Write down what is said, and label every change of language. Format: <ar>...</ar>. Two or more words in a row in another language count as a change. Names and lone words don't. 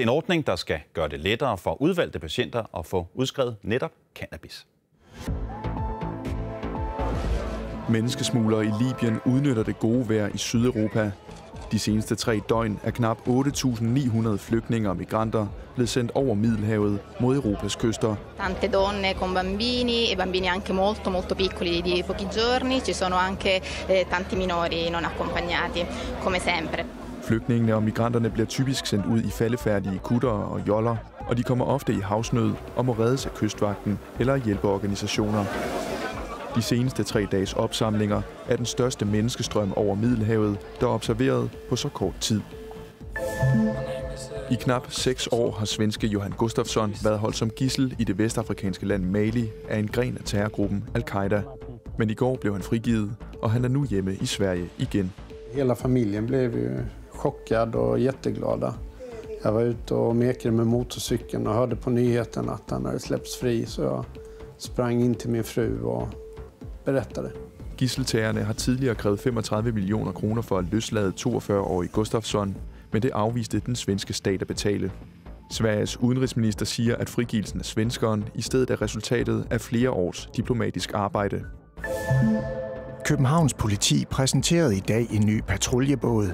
<da>En ordning, der skal gøre det lettere for udvalgte patienter at få udskrevet netop cannabis. Menneskesmuglere i Libyen udnytter det gode vejr i Sydeuropa. De seneste 3 døgn er knap 8.900 flygtninge og migranter blevet sendt over Middelhavet mod Europas kyster.</da> <it>Tante donne con bambini, e bambini anche molto piccoli di pochi giorni. Ci sono anche tanti minori non accompagnati, come sempre.</it> <da>Flygtningene og migranterne bliver typisk sendt ud i faldefærdige kuttere og joller, og de kommer ofte i havsnød og må reddes af kystvagten eller hjælpeorganisationer. De seneste 3 dages opsamlinger er den største menneskestrøm over Middelhavet, der er observeret på så kort tid. I knap 6 år har svenske Johan Gustafsson været holdt som gidsel i det vestafrikanske land Mali af en gren af terrorgruppen Al-Qaida. Men i går blev han frigivet, og han er nu hjemme i Sverige igen.</da> <sv>Hela familjen blev ju chockad och jätteglada. Jag var ute och mekade med motorcykeln och hörde på nyheten att han hade släppts fri, så jag sprang in till min fru och berättade.</sv> <da>Gidseltagerne har tidligere krævet 35 millioner kroner for at løslade 42-årige Gustafsson, men det afviste den svenske stat at betale. Sveriges udenrigsminister siger, at frigivelsen af svenskeren i stedet er resultatet af flere års diplomatisk arbejde. Københavns politi præsenterede i dag en ny patruljebåd.</da>